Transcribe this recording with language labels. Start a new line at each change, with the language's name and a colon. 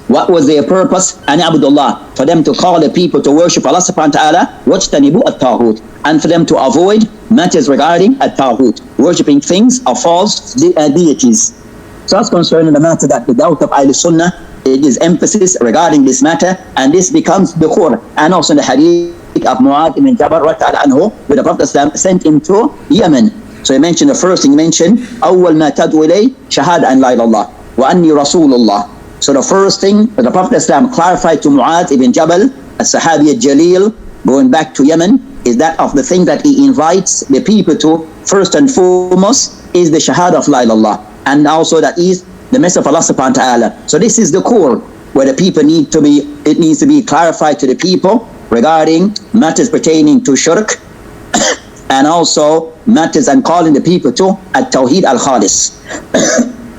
English: What was their purpose?
Arabic: أن يعبدوا الله,
English: for them to call the people to worship Allah subhanahu wa ta'ala,
Arabic: واجتنبوا الطاغوت,
English: and for them to avoid matters regarding at-Taghut, worshipping things of false deities. So that's concerning the matter that the doubt of Ahlul-Sunnah, it is emphasis regarding this matter, and this becomes the core. And also in the hadith of Mu'adh ibn Jabal anhu, where the Prophet sent him to Yemen. So he mentioned the first thing, he mentioned
Arabic: أول ما تدعو إليه شهادة أن لا إله إلا الله وأني رسول الله.
English: So the first thing that the Prophet clarified to Mu'adh ibn Jabal, as-Sahabi al-Jalil, going back to Yemen, is that of the thing that he invites the people to, first and foremost, is the Shahada of La ilaha illallah, and also that is the message of Allah subhanahu wa ta'ala. So this is the core where the people need to be, it needs to be clarified to the people regarding matters pertaining to shirk, and also matters and calling the people to at-Tawheed al-Khalis.